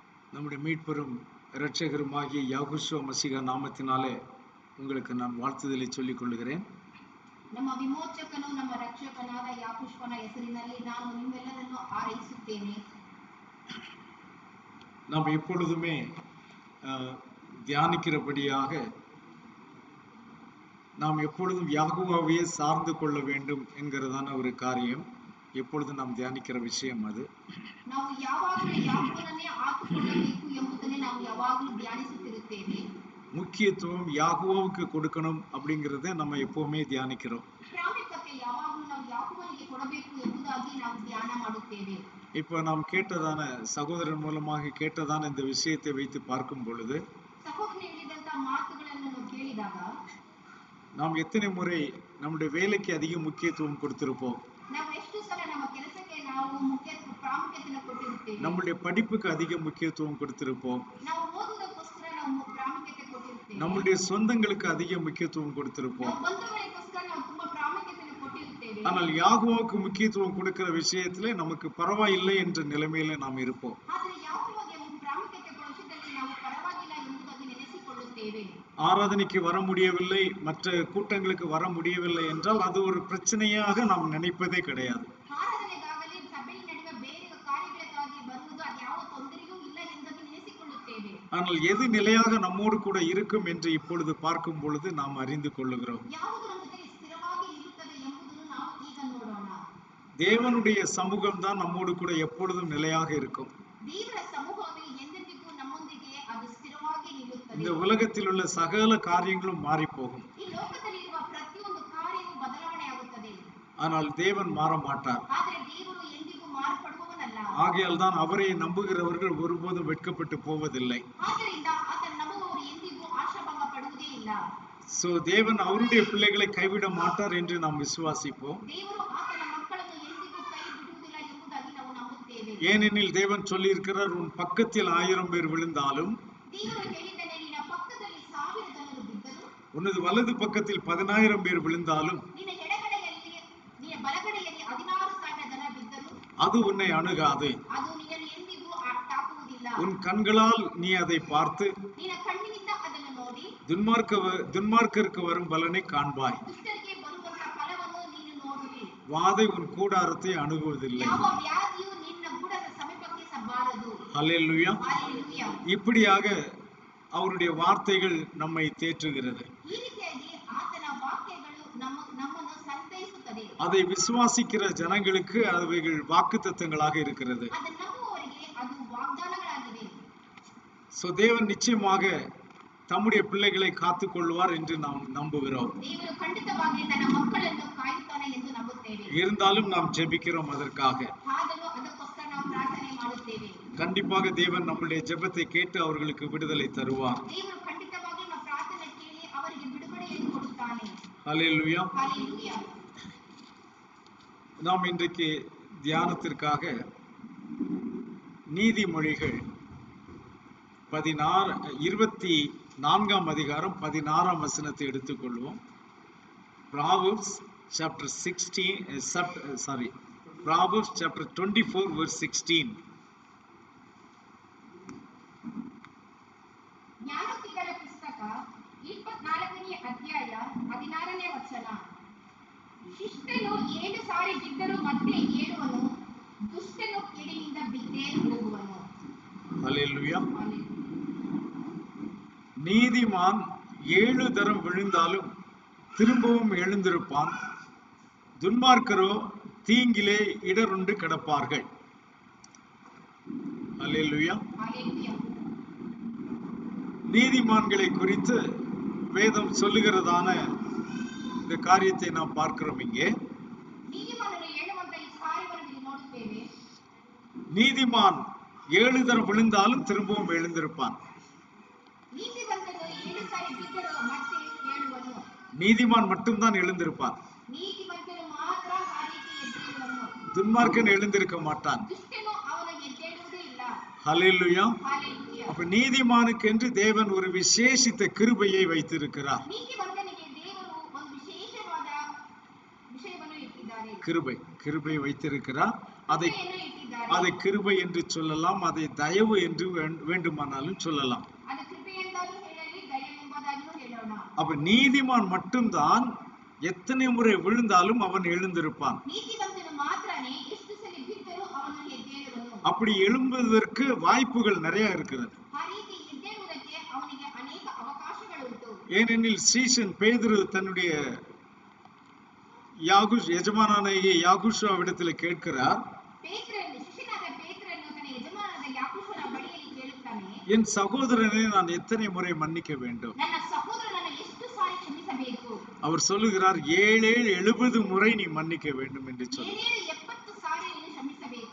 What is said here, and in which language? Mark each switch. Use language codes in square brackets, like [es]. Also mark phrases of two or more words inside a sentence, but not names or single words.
[ta] நம்முடைய மீட்பெரும் இரட்சகருமாகிய யாகுஷுவ மசீஹ நாமத்தினாலே உங்களுக்கு நான் வாழ்த்துதலை சொல்லிக் கொள்கிறேன். [kn] ನಮ್ಮ ವಿಮೋಚಕನು ನಮ್ಮ ರಕ್ಷಕನಾದ ಯಾಕುಶ್ವನ ಹೆಸರಿನಲ್ಲಿ ನಾನು ನಿಮ್ಮೆಲ್ಲರನ್ನು ಆರೈಸುತ್ತೇನೆ. [ta] நாம் எப்பொழுதுமே தியானிக்கிறபடியாக நாம் எப்பொழுதும் யாகுவாவையே சார்ந்து கொள்ள வேண்டும் என்கிறதான ஒரு காரியம் எப்பொழுதும் நாம் தியானிக்கிற விஷயம். அது [kn] ನಾವು ಯಾವಾಗಲೂ ಯಾಕೋಬನನ್ನೇ ಆತುಕೊಳ್ಳಬೇಕು ಎಂಬುದನ್ನೇ ನಾವು ಯಾವಾಗಲೂ ಧ್ಯಾನಿಸುತ್ತಿರುತ್ತೇವೆ. [ta] முக்கியத்துவம் யாகுவாவுக்கு கொடுக்கணும் அப்படிங்கறத நம்ம எப்பவுமே தியானிக்கிறோம். [kn] ಪ್ರಾಮುಖ್ಯತೆ ಯಾವಾಗಲೂ ನಾವು ಯಾಕೋಬನಿಗೆ ಕೊಡಬೇಕು ಎಂಬುದಾಗಿ ನಾವು ಧ್ಯಾನ ಮಾಡುತ್ತೇವೆ. [ta] இப்போ நாம் கேட்டதான சகோதரன் மூலமாக கேட்டதான இந்த விஷயத்தை வைத்து பார்க்கும் பொழுது [kn] ಸಹೋದರನು ಹೇಳಿದಂತ ಮಾತುಗಳನ್ನು ನಾವು ಕೇಳಿದಾಗ [ta] நாம் எத்தனை முறை நம்முடைய வேலைக்கு அதிக முக்கியத்துவம் கொடுத்திருப்போம், [kn] ನಾವು ಎಷ್ಟು ಸಲ ನಮ್ಮ ಕೆಲಸಕ್ಕೆ ನಾವು ಪ್ರಾಮುಖ್ಯತೆಯನ್ನು ಕೊಟ್ಟಿರುತ್ತೇವೆ, [ta] நம்முடைய படிப்புக்கு அதிக முக்கியத்துவம் கொடுத்திருப்போம், [kn] ನಾವು ಓದುವುದಕ್ಕೋಸ್ಕರ ನಾವು ಪ್ರಾಮುಖ್ಯತೆ ಕೊಟ್ಟಿರುತ್ತೇವೆ, [ta] நம்முடைய சொந்தங்களுக்கு அதிக முக்கியத்துவம் கொடுத்திருப்போம். [kn] ನಾವು ಬಂಧುಗಳಿಗೋಸ್ಕರ ನಾವು ತುಂಬಾ ಪ್ರಾಮುಖ್ಯತೆಯನ್ನು ಕೊಟ್ಟಿರುತ್ತೇವೆ. [ta] ஆனால் யாகுவாவுக்கு முக்கியத்துவம் கொடுக்கிற விஷயத்துல நமக்கு பரவாயில்லை என்ற நிலைமையில நாம் இருப்போம். [kn] ಆದರೆ ಯಾಕೋಬನಿಗೆ ಪ್ರಾಮುಖ್ಯತೆ ಕೊಡುವ ವಿಷಯದಲ್ಲಿ ನಾವು ಪರವಾಗಿಲ್ಲ ಎಂಬುದಾಗಿ ನೆನೆಸಿಕೊಳ್ಳುತ್ತೇವೆ. [ta] ஆராதனைக்கு வர முடியவில்லை, மற்ற கூட்டங்களுக்கு வர முடியவில்லை என்றால் அது ஒரு பிரச்சனையாக நாம் நினைப்பதே கிடையாது. [kn] ಆರಾಧನೆಗಾಗಲಿ ಸಭೆಯ ನಡುವೆ ಬೇರೆ ಕಾರ್ಯಗಳಿಗಾಗಿ ಬರುವುದು ಅದು ಯಾವ ತೊಂದರೆಯೂ ಇಲ್ಲ ಎಂಬುದಾಗಿ ನೆನೆಸಿಕೊಳ್ಳುತ್ತೇವೆ. [ta] ஆனால் எது நிலையாக நம்மோடு கூட இருக்கும் என்று இப்பொழுது பார்க்கும் பொழுது நாம் அறிந்து கொள்ளுகிறோம். [kn] ಯಾವುದು ನಮ್ಮ ಜೊತೆ ಸ್ಥಿರವಾಗಿ ಇರುತ್ತದೆ ಎಂಬುದನ್ನು ನಾವು ಈಗ ನೋಡೋಣ. [ta] தேவனுடைய சமூகம் தான் நம்மோடு கூட எப்பொழுதும் நிலையாக இருக்கும். [kn] ದೇವರ ಸಮೂಹವೇ ಎಂದೆಂದಿಗೂ ನಮ್ಮೊಂದಿಗೆ ಅದು ಸ್ಥಿರವಾಗಿ ನಿಲ್ಲುತ್ತದೆ. [ta] இந்த உலகத்தில் உள்ள சகல காரியங்களும் மாறி போகும், [kn] ಈ ಲೋಕದಲ್ಲಿರುವ ಪ್ರತಿಯೊಂದು ಕಾರ್ಯವೂ ಬದಲಾವಣೆ ಆಗುತ್ತದೆ. [ta] ஆனால் தேவன் மாற மாட்டார். [kn] ಆದರೆ ದೇವರು ಎಂದಿಗೂ ಮಾರ್ಪಡುವವನಲ್ಲ. [ta] ஆகையால் தான் அவரை நம்புகிறவர்கள் ஒருபோதும் வெட்கப்பட்டு போவதில்லை. [kn] ಆದ್ದರಿಂದ ಆತನ ನಂಬುವವರು ಎಂದಿಗೂ ಆಶಾಭಂಗ ಪಡುವುದೇ ಇಲ್ಲ. [ta] சோ தேவன் அவருடைய பிள்ளைகளை கைவிட மாட்டார் என்று நாம் விசுவாசிப்போம். [kn] ದೇವರು ಆತನ ಮಕ್ಕಳನ್ನು ಎಂದಿಗೂ ಕೈ ಬಿಡುವುದಿಲ್ಲ ಎಂಬುದಾಗಿ ನಾವು ನಂಬುತ್ತೇವೆ. [ta] ஏனெனில் தேவன் சொல்லி இருக்கிறார், உன் பக்கத்தில் 1000 பேர் விழுந்தாலும் [kn] ದೇವರು ಹೇಳಿದ್ದಾನೆ, ನಿನ್ನ ಪಕ್ಕದಲ್ಲಿ 1000 ಜನರು ಬಿದ್ದರು, [ta] உனது வலது பக்கத்தில் 10,000 பேர் விழுந்தாலும் [kn] ನಿನ್ನ ಎಡಗಡೆಯಲ್ಲಿ ನಿನ್ನ ಬಲಗಡೆಯಲ್ಲಿ 16,000 ಜನ ಬಿದ್ದರು, [ta] அது உன்னை அணுகாது. [kn] ಅದು ನಿನ್ನನ್ನು ಎಂದಿಗೂ ತಾಕುವುದಿಲ್ಲ. [ta] உன் கண்களால் நீ அதை பார்த்து [kn] ನಿನ್ನ ಕಣ್ಣಿನಿಂದ ಅದನ್ನು ನೋಡಿ [ta] துன்மார்க்கருக்கு வரும் பலனை காண்பாய். [kn] ದುಷ್ಟರಿಗೆ ಬರುವಂತ ಫಲವನ್ನು ನೀನು ನೋಡುವಿ. [ta] வாதை உன் கூடாரத்தை அணுகுவதில்லை. [kn] ಯಾವ ವ್ಯಾಧಿಯು ನಿನ್ನ ಗೂಡದ ಸಮೀಪಕ್ಕೆ ಬಾರದು. [ta] ஹல்லேலூயா. [kn] ಹಲ್ಲೆಲೂಯಾ. [ta] இப்படியாக அவருடைய வார்த்தைகள் நம்மை தேற்றுகிறது. [kn] ಈ ರೀತಿಯಾಗಿ ಆತನ ವಾಕ್ಯಗಳು ನಮ್ಮನ್ನು ಸಂತೈಸುತ್ತದೆ. [ta] அதை விசுவாசிக்கிற ஜனங்களுக்கு அவைகள் வாக்குத்தத்தங்களாக இருக்கிறது. [kn] ಅದನ್ನು ನಂಬುವವರಿಗೆ ಅದು ವಾಗ್ದಾನಗಳಾಗಿವೆ. [ta] சோ தேவன் நிச்சயமாக தம்முடைய பிள்ளைகளை காத்துக் கொள்வார் என்று நாம் நம்புகிறோம். [kn] ದೇವರು ಖಂಡಿತವಾಗಿ ತನ್ನ ಮಕ್ಕಳನ್ನು ಕಾಯುತ್ತಾನೆ ಎಂದು ನಂಬುತ್ತೇವೆ. [ta] இருந்தாலும் நாம் ஜெபிக்கிறோம் அதற்காக. [kn] ಆದರೂ ಅದಕ್ಕೋಸ್ಕರ ನಾವು ಪ್ರಾರ್ಥನೆ ಮಾಡುತ್ತೇವೆ. [ta] கண்டிப்பாக தேவன் நம்முடைய ஜெபத்தை கேட்டு அவர்களுக்கு விடுதலை தருவார். [kn] ದೇವರು ಖಂಡಿತವಾಗಿ ನಮ್ಮ ಪ್ರಾರ್ಥನೆ ಕೇಳಿ ಅವರಿಗೆ ಬಿಡುಗಡೆಯನ್ನು ಕೊಡುತ್ತಾನೆ. [ta] ஹல்லேலூயா. [kn] ಹಲ್ಲೆಲೂಯಾ. [ta] நாம் இன்றைக்கு தியானத்திற்காக நீதிமொழிகள் 24ஆம் அதிகாரம் 16ஆம் வசனத்தை எடுத்துக்கொள்வோம். [en] Proverbs chapter 24 verse 16. [kn] ಜ್ಞಾನೋಕ್ತಿಗಳ ಪುಸ್ತಕ 24ನೇ ಅಧ್ಯಾಯ 16ನೇ ವಚನ. ಶಿಷ್ಟನು 7 ಸಾರಿ ಬಿದ್ದರೂ ಮತ್ತೆ ಏಳುವನು, ದುಷ್ಟನು ಕೇಡಿನಿಂದ ಬಿದ್ದೇ ಹೋಗುವನು. [ta] ஹல்லேலூயா. நீதிமான் 7 தரம் விழுந்தாலும் திரும்பவும் எழுந்திருப்பான், துன்மார்க்கரோ தீங்கிலே இடருண்டு கிடப்பார்கள். ஹல்லேலூயா. ஹல்லேலூயா. நீதிமான்களை குறித்து வேதம் சொல்லுகிறதான இந்த காரியத்தை நாம் பார்க்கிறோம். இங்கே [kn] ನೀತಿಮಾನರು ಹೇಳುವಂತ ಈ ಕಾರ್ಯವನ್ನು ಇಲ್ಲಿ ನೋಡುತ್ತೇವೆ. [ta] நீதிமான் 7 தரம் விழுந்தாலும் திரும்பவும் எழுந்திருப்பான். [kn] ನೀತಿವಂತನು 7 ಸಾರಿ ಬಿದ್ದರೂ ಮತ್ತೆ ಏಳುವನು. [ta] நீதிமான் மட்டும்தான் எழுந்திருப்பான், [kn] ನೀತಿವಂತನು ಮಾತ್ರ ಆ ರೀತಿ ಎದ್ದೇಳುವನು. [ta] துன்மார்க்கன் எழுந்திருக்க மாட்டான். [kn] ದುಷ್ಟನು ಅವನು ಎದ್ದೇಳುವುದೇ ಇಲ್ಲ. [ta] ஹல்லேலூயா. [kn] ಹಲ್ಲೆಲೂಯಾ. [ta] அப்ப நீதிமானுக்கு என்று தேவன் ஒரு விசேஷித்த கிருபையை வைத்திருக்கிறார். [kn] ನೀತಿವಂತನಿಗೆ ದೇವರು ಒಂದು ವಿಶೇಷವಾದ ವಿಷಯವನ್ನು ಇಟ್ಟಿದ್ದಾರೆ. [ta] கிருபை வைத்திருக்கிறார். அதை [kn] ಕೃಪೆಯನ್ನು ಇಟ್ಟಿದ್ದಾರೆ. ಹೇಳಿದ್ದಾರೆ. [ta] அதை கிருபை என்று சொல்லலாம், அதை தயவு என்று வேண்டுமானாலும் சொல்லலாம். [kn] ಅದು ಕೃಪೆ ಎಂದಾದರೂ ಹೇಳಲಿ, ದಯವೆಂಬುದಾಗಿಯೂ ಹೇಳೋಣ. [ta] அப்ப நீதிமான் மட்டும்தான் எத்தனை முறை விழுந்தாலும் அவன் எழுந்திருப்பான். [kn] ನೀತಿವಂತನು ಮಾತ್ರನೇ ಎಷ್ಟು ಸಲ ಬಿದ್ದರೂ ಅವನು ಎದ್ದೇಳುವನು. [ta] அப்படி எழும்புவதற்கு வாய்ப்புகள் நிறைய இருக்கிறது. [kn] ಆ ರೀತಿ ಎದ್ದೇಳುವುದಕ್ಕೆ ಅವನಿಗೆ ಅನೇಕ ಅವಕಾಶಗಳುಂಟು. [ta] ஏனெனில் சீசன் பேதுரு தன்னுடைய எஜமானாகிய யாகுஷுவிடத்தில் கேட்கிறார், [kn] ಶಿಷ್ಯನಾದ ಪೇತ್ರನು ತನ್ನ ಯಜಮಾನನಾದ ಯಾಕೋಬನ ಬಳಿಯಲ್ಲಿ ಕೇಳುತ್ತಾನೆ, [ta] என் சகோதரனை நான் எத்தனை முறை மன்னிக்க வேண்டும்? [kn] ನನ್ನ ಸಹೋದರನನ್ನು ಎಷ್ಟು ಸಾರಿ ಕ್ಷಮಿಸಬೇಕು? [ta] அவர் சொல்லுகிறார், 7-70 முறை நீ மன்னிக்க வேண்டும் என்று சொல்லி. [kn] 70 ಸಾರಿ ನೀನು ಕ್ಷಮಿಸಬೇಕು.